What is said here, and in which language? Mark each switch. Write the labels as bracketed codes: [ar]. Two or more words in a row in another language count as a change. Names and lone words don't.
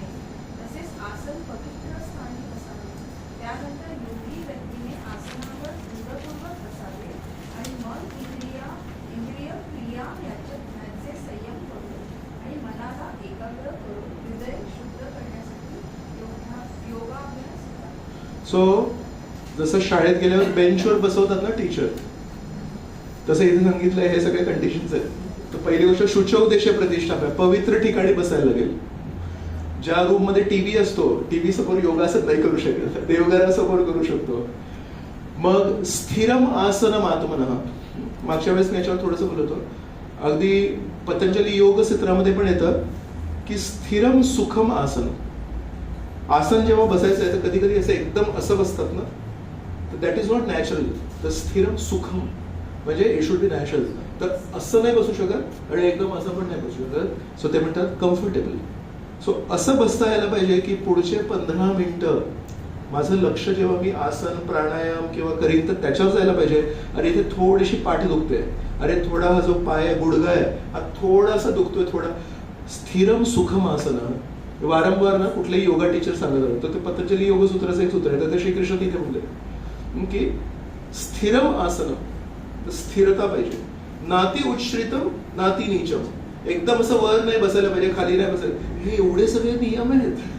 [mr] तसेच आसन पवित्र स्थानी असावे. त्यानंतर योगी व्यक्तीने आसनावर दृढपूर्वक बसावे आणि मन इंद्रिय क्रिया यांचे संयम करून आणि मनाला एकाग्र करून हृदय शुद्ध करण्यासाठी योगाभ्यास करावा. सो जसं शाळेत गेल्यावर बेंचवर बसवतात ना टीचर, तसं इथे सांगितलंय हे सगळे कंडिशन्स आहेत. तर पहिली गोष्ट [sa] शुचौ देशे प्रतिष्ठाप्य, [mr] पवित्र ठिकाणी बसायला लागेल. ज्या रूम मध्ये टीव्ही असतो, टीव्ही समोर योगासन नाही करू शकत, देवघरासमोर करू शकतो. [sa] मग स्थिरम आसनम आत्मनः, [mr] मागच्या वेळेस मी याच्यावर थोडंसं बोलतो. अगदी पतंजली योग सूत्रामध्ये पण येतं की [sa] स्थिरम सुखम आसन. [mr] आसन जेव्हा बसायचं आहे तर कधी कधी असं एकदम असं बसतात ना, तर [en] that is not natural. [mr] तर [sa] स्थिरम सुखम [mr] म्हणजे [en] it should be natural. [mr] तर असं नाही बसू शकत आणि एकदम असं पण नाही बसू शकत. सो ते म्हणतात कम्फर्टेबल. सो असं बसता यायला पाहिजे की पुढचे 15 मिनिटं माझं लक्ष जेव्हा मी आसन प्राणायाम किंवा करीन तर त्याच्यावर जायला पाहिजे. अरे इथे थोडीशी पाठ दुखते, अरे थोडा हा जो पाय गुडघा आहे हा थोडासा दुखतोय, थोडा. [sa] स्थिरम सुखम आसन [mr] वारंवार ना कुठलेही [en] yoga teacher [mr] सांगत तर ते पतंजली योगसूत्राचं एक सूत्र आहे. तर ते श्रीकृष्ण तिथे म्हणले की [sa] स्थिरम आसन, [mr] स्थिरता पाहिजे. [sa] नाती उच्छ्रितम नाती नीचम, [mr] एकदम असं वर नाही बसायला पाहिजे, खाली नाही बसायला. हे एवढे सगळे नियम आहेत.